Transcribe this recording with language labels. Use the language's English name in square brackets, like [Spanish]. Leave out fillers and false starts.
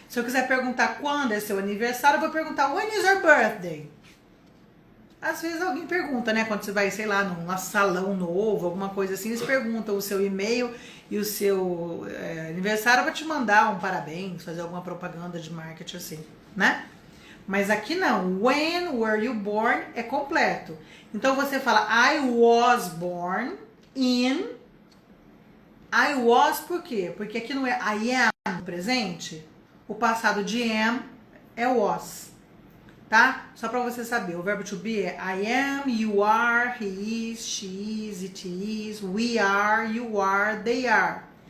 [Portuguese] Se eu quiser perguntar quando é seu aniversário, eu vou perguntar, [English] when is your birthday? [Portuguese] Às vezes alguém pergunta, né? Quando você vai, sei lá, num salão novo, alguma coisa assim, eles perguntam o seu e-mail e o seu aniversário para te mandar um parabéns, fazer alguma propaganda de marketing assim, né? Mas aqui não. [English] When were you born [Portuguese] é completo. Então você fala [English] I was born in. I was [Portuguese] por quê? Porque aqui não é I am no presente. O passado de am é was. Tá? Só para você saber, o verbo to be é [English] I am, you are, he is, she is, it is, we are, you are, they are.